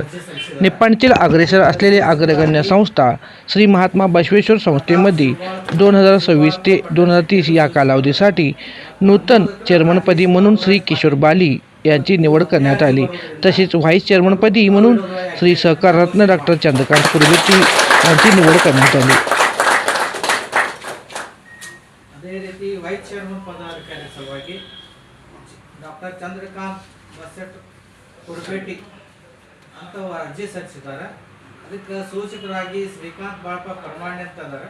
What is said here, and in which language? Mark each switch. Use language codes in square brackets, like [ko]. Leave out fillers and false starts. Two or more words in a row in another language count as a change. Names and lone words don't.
[mr] निप्पाणीतील अग्रेसर असलेली अग्रगण्य संस्था श्री महात्मा बसवेश्वर संस्थेमध्ये 2026 ते 2030 या कालावधीसाठी नूतन चेअरमनपदी म्हणून श्री किशोर बाली यांची निवड करण्यात आली। तसेच व्हाईस चेअरमनपदी म्हणून श्री सहकाररत्न डॉक्टर चंद्रकांत कुरबेटी यांची निवड करण्यात आली। [kn] ಅದೇ ರೀತಿ [en] vice chairman [kn] ಪದಾಧಿಕಾರಿ ಸಲುವಾಗಿ ಡಾಕ್ಟರ್ ಚಂದ್ರಕಾಂತ್ ಬಸೆಟ್ ಕುರ್ಬೇಟಿ ಅಂತ ಅರ್ಜಿ ಸಲ್ಲಿಸಿದ್ದಾರೆ। ಅದಕ್ಕೆ ಸೂಚಕರಾಗಿ ಶ್ರೀಕಾಂತ್ ಬಾಳಪ್ಪ ಪರಮಾಣೆ ಅಂತ ಇದ್ದಾರೆ।